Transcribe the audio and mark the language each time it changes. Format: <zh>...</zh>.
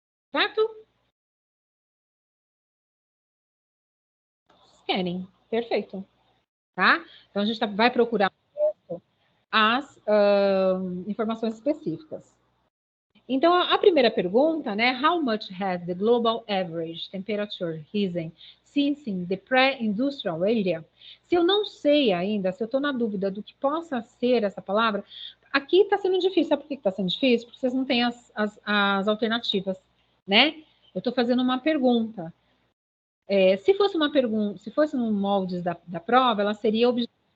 <pt>Certo? Scanning. Perfeito. Tá? Então, a gente vai procurar as informações específicas. Então, a primeira pergunta, né?</pt> <en>How much has the global average temperature risen since the pre-industrial area?</en> <pt>Se eu não sei ainda, se eu estou na dúvida do que possa ser essa palavra, aqui está sendo difícil. Sabe por que está sendo difícil? Porque vocês não têm as alternativas, né? Eu estou fazendo uma pergunta. Se fosse uma pergunta, se fosse no moldes da prova, ela seria objetiva.</pt>